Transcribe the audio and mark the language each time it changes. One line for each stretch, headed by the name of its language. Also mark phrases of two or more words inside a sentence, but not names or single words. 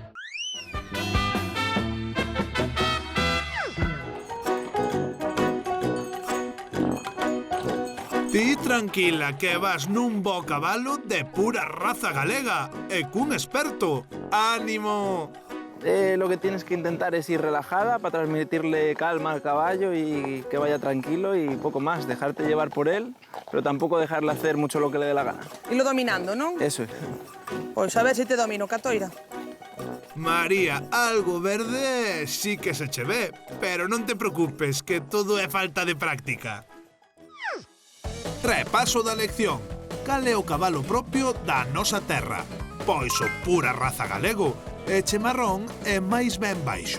Galician: Ti tranquila que vas nun bo cabalo de pura raza galega e cun experto. ¡Ánimo!
Spanish: Lo que tienes que intentar es ir relajada para transmitirle calma al caballo y que vaya tranquilo y poco más, dejarte llevar por él, pero tampoco dejarle hacer mucho lo que le dé la gana.
Galician: Ilo dominando, non? Eso é. Pois a ver se te domino, Catoira. María, algo verde sí que se che ve, pero non te preocupes que todo é falta de práctica. Repaso da lección. Cal é o cabalo propio da nosa terra? Pois o pura raza galego, e chemarrón é máis ben baixo.